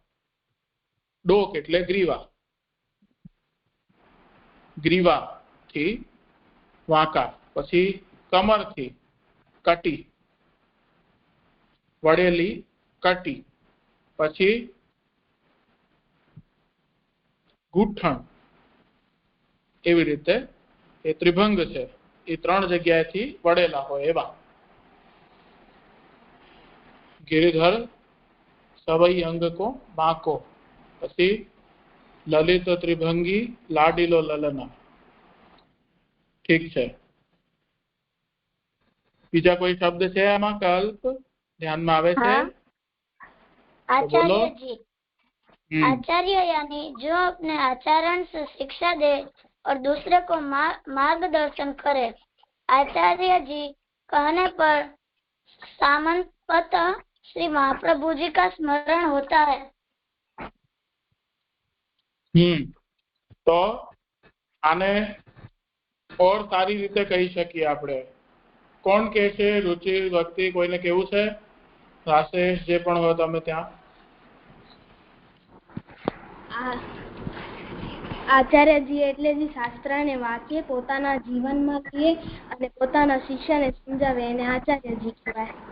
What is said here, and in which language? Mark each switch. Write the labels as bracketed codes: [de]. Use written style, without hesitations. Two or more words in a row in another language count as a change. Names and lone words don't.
[gu] ડોક એટલે ગ્રીવાથી વાંકા, પછી કમરથી કટી, વળેલી કટી, પછી ઘૂંટણ, એવી રીતે એ ત્રિભંગ છે। એ 3 જગ્યાએથી વળેલા હોય એવા। [hi] गिरिधर सवई अंग को बांको, [gu] પછી લલિત ત્રિભંગી લાડીલો લલના. ઠીક છે. બીજા કોઈ શબ્દ છે આમાં કલ્પ ધ્યાનમાં આવે છે? [hi] आचार्य जी, आचार्य यानी जो अपने आचरण से शिक्षा दे और दूसरे को मार्गदर्शन करे. आचार्य जी कहने पर सामान्यतः श्री महाप्रभु जी का स्मरण होता है. [gu] તો આને ઓર સારી રીતે કહી શકીએ આપણે. કોણ કહે છે? રુચિ ભક્તિ કોઈને કેવું છે? રાશેષ જે પણ હોય તમે ત્યાં. આચાર્યજી એટલે જે શાસ્ત્રને વાંચે, પોતાના જીવનમાં લે અને પોતાના શિષ્યને સમજાવે એને આચાર્યજી કહેવાય.